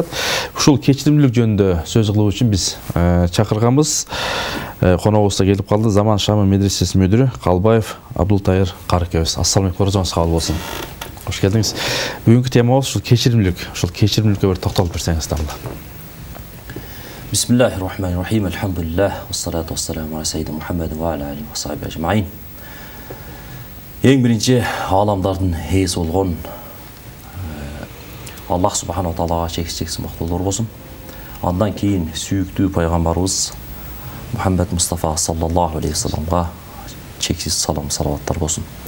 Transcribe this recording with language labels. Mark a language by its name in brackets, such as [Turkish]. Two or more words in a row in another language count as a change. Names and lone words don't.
[Kyrgyz] Ушул кечиримдүүлүк жөнүндө сөз кылуу үчүн биз чакырганбыз. Коногубузда келип калды Заман Шамы медресесинин мүдүрү Калбаев Абдултайыр каракебиз. [Arabic] السلام عليكم, [Kyrgyz] орозоңуз кабыл болсун. Кош келдиңиз. Бүгүнкү темабыз ушул кечиримдүүлүк. Ушул кечиримдүүлүккө бир токтолуп берсеңиз тамда. [Arabic] بسم الله الرحمن الرحيم. الحمد لله. والصلاة والسلام على سيدنا محمد و على آله و صحبه أجمعين. [Kyrgyz] Эң биринчи ааламдардын ээси болгон [Arabic] الله سبحانه [Kyrgyz] таалага чексиз мактоолор болсун. Андан кийин сүйүктүү пайгамбарыбыз Мухаммад Мустафа [Arabic] صلى الله عليه [Kyrgyz] вассаламга чексиз салам салаваттар болсун.